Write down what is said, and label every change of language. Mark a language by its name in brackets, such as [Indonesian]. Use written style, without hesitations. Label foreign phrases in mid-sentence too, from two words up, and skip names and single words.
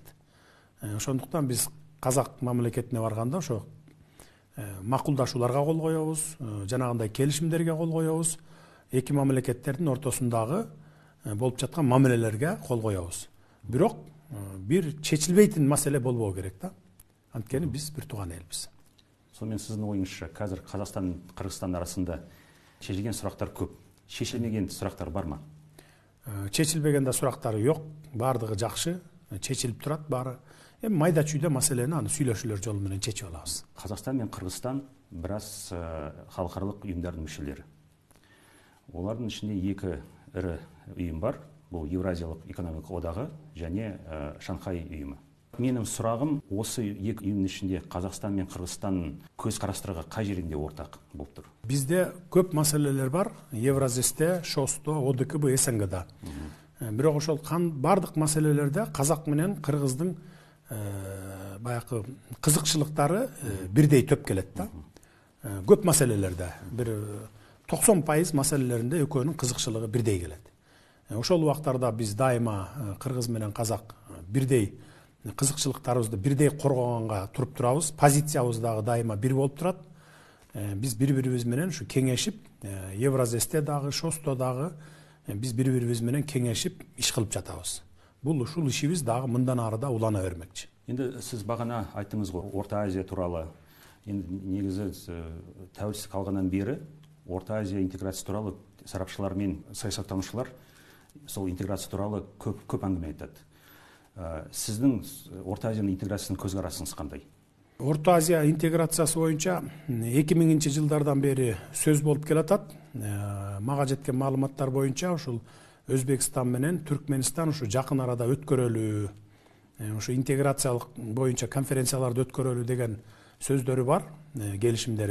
[Kyrgyz] Ошондуктан биз казак мамлекетине барганда ошо макулдашууларга кол коебуз, жанагындай келишимдерге кол коебуз, эки мамлекеттердин ортосундагы болуп жаткан мамилелерге кол коебуз. Бирок бир чечилбейтин маселе болбоо керек да. Анткени биз бир тууган элбиз. [Kazakh] Сонымен сіздің ойыңызша қазір Қазақстан Қырғызстан арасында шешілген сұрақтар көп, шешілмеген сұрақтар бар ма? [Kyrgyz] Чечилбеген сурактары жок, бардыгы жакшы, чечилип турат баары. Эми майда чүйдө маселени аны сүйлөшүүлөр жолу менен чечип алабыз. [Kazakh] Қазақстан мен Қырғызстан біраз халықаралық ұйымдардың мүшелері. Олардың ішінде екі ірі ұйым бар. Бұл Еуразиялық экономикалық одағы және Шанхай ұйымы. Менің сұрағым, осы екі ұйымның ішінде Қазақстан мен Қырғызстан көзқарастары қай жерінде ортақ болып тұр? [Kyrgyz] Бізде көп маселелер бар. Евразесте, ШОСТо, ОДКБ, СНГда. Бирок ошол бардык маселелерде казак менен кыргыздын баягы кызыкчылыктары бирдей төп келет да. Көп маселелерде бир 90% маселелеринде экөөнүн кызыкчылыгы бирдей келет. Ошол убактарда биз дайыма кыргыз менен казак бирдей кызыкчылыктарыбызды бирдей коргоганга туруп турабыз. Позициябыз дагы дайыма бир болуп турат. Биз бири-бирибиз менен ушу кеңешип, Евразесте дагы, ШОСТо дагы биз бири-бирибиз менен кеңешип иш кылып жатабыз. Бул ушул ишибиз дагы мындан ары да улана бермекчи. [Kazakh] Енді сіз бағана айттыңыз ғой, Орта Азия туралы. Енді негізі тәуелсіздік алғаннан бері Орта Азия интеграция туралы сарапшылар мен саясаттанушылар сол интеграция туралы көп әңгіме айтады. Сіздің Орта Азияның интеграциясының көзқарасыңыз қандай? [Kyrgyz] Орта Азия интеграциясы боюнча 2000 жылдардан бери сөз болуп келатат. Мага жеткен маалыматтар боюнча ушул Өзбекстан менен Түркменстан ушу жакын арада өткөрөлүү, ушу интеграциялык боюнча конференцияларды өткөрөлүү деген сөздөрү бар, келишимдери.